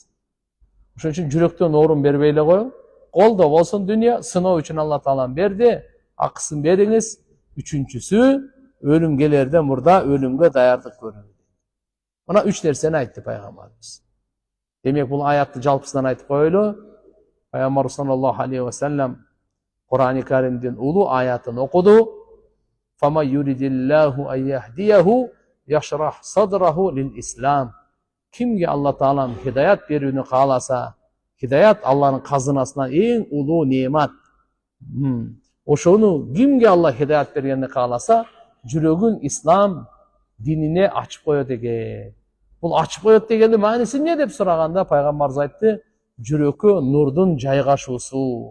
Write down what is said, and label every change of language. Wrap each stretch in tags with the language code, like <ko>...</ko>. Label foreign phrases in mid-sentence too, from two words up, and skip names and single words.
<ky>Ошон үчүн жүрөктөн орун бербей эле коюң. Колдо болсун дүйнө, сыноо үчүн Алла Таалам берди, акысын бериңиз. Үчүнчүсү, өлүм келерден мурда өлүмгө даярдык көрүү. Мына 3 нерсени айтты пайгамбарыбыз. Демек бул аятты жалпысынан айтып коелу. Пайгамбар</ky> <ar>صلى الله عليه وسلم</ar> <ky>Кур'ан-ы Каримдин улуу аятын окуду.</ky> <ar>فمن يرد الله أن يهديه يشرح صدره للإسلام.</ar> <ky>Кимге Алла Таалам хидаят берүүнү кааласа, хидаят Алланын казынасынан эң улуу неемат. Ошону кимге Алла хидаят бергенди кааласа, жүрөгүн ислам динине ачып коет экен. Бул ачып коет дегендин мааниси эмне деп сураганда пайгамбарыбыз айтты, жүрөккө нурдун жайгашуусу.</ky>